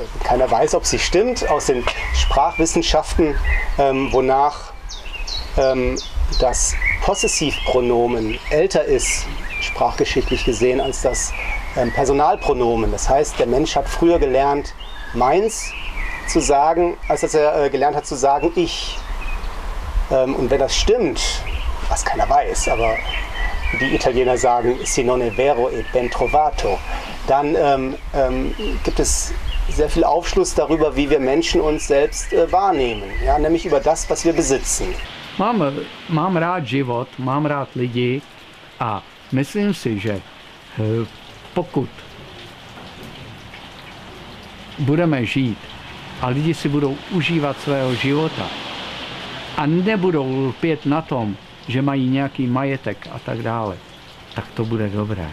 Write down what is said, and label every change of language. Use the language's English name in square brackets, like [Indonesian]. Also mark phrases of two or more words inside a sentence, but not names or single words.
[German] Keiner weiß, ob sie stimmt, aus den Sprachwissenschaften, wonach das Possessivpronomen älter ist, sprachgeschichtlich gesehen, als das Personalpronomen. Das heißt, der Mensch hat früher gelernt, meins zu sagen, als dass er gelernt hat zu sagen, ich. Und wenn das stimmt, was keiner weiß, aber die Italiener sagen, [Italian] si non è vero e ben trovato, [German] dann gibt es sehr viel Aufschluss darüber, wie wir Menschen uns selbst wahrnehmen, ja, nämlich über das, was wir besitzen. [Czech] Mám rád život, mám rád lidi a myslím si, že pokud budeme žít a lidi si budou užívat svého života a nebudou lpět na tom, že mají nějaký majetek a tak dále, tak to bude dobré.